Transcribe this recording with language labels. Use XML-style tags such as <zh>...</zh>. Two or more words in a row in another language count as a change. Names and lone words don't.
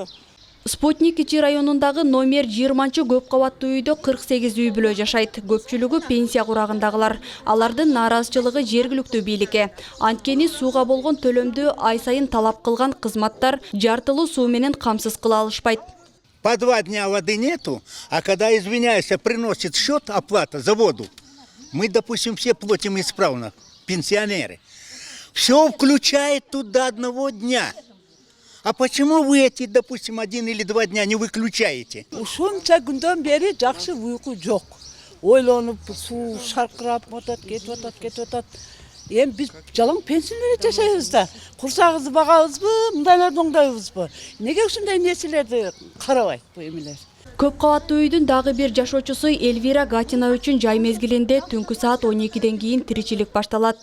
<ky>Спутник ичи районундагы номер 20 көп кабаттуу үйдө 48 үй бүлө жашайт. Көпчүлүгү пенсия курагындагылар. Алардын нааразычылыгы жергиликтүү бийликке. Анткени сууга болгон төлөмдү ай сайын талап кылган кызматтар жартылуу суу менен камсыз кыла алышпайт.</ky> <ru>По 2 дня воды нету, а когда, извиняюсь, приносит счет, оплата за воду, мы, допустим, все платим исправно, пенсионеры. Все включает туда 1 дня. А почему вы эти, допустим, 1 или 2 дня не выключаете?</ru> <ky>Ушунча күндөн бери жакшы уйку жок. Ойлонуп, суу шаркырап атат, кетип атат. Эми биз жалаң пенсионер жашайбыз да. Курсагыбызды багабызбы, мындайларды оңдойбузбу? Неге ушундай нерселерди карабайт бу эмелер? Көп кабаттуу үйдүн дагы бир жашоочусу Эльвира Гатина үчүн жай мезгилинде түнкү саат 12ден кийин тиричилик башталат.</ky>